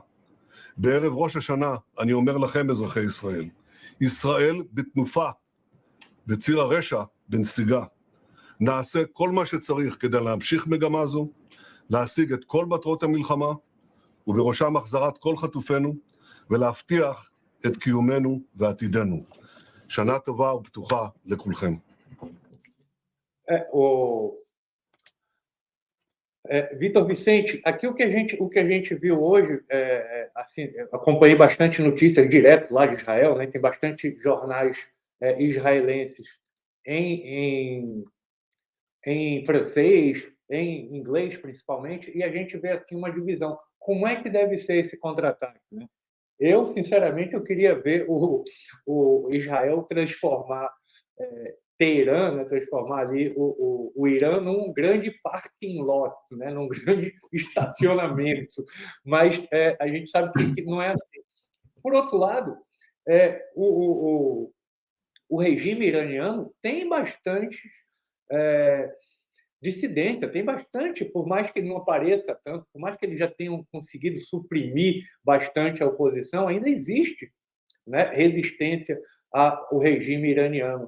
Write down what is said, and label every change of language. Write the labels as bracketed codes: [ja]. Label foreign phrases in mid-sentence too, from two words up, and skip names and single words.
[he] בערב ראש השנה אני אומר לכם, אזרחי ישראל, ישראל בתנופה, בציר הרשע בנסיגה. נעשה כל מה שצריך כדי להמשיך מגמה זו, להשיג את כל מטרות המלחמה, ובראשם החזרת כל חטופינו, ולהבטיח את קיומנו ועתידנו. שנה טובה ופתוחה לכולכם. [pt] Vitor Vicente, aqui o que a gente viu hoje, assim, acompanhei bastante notícias direto lá de Israel, né? Tem bastante jornais israelenses em francês, em inglês principalmente, e a gente vê assim uma divisão. Como é que deve ser esse contra-ataque, né? Eu, sinceramente, eu queria ver o Israel transformar Teherã, né, transformar ali o Irã num grande [en] parking lot, [pt] né, num grande estacionamento. Mas a gente sabe que não é assim. Por outro lado, o regime iraniano tem bastante dissidência, tem bastante, por mais que ele não apareça tanto, por mais que eles já tenham conseguido suprimir bastante a oposição, ainda existe, né, resistência ao regime iraniano.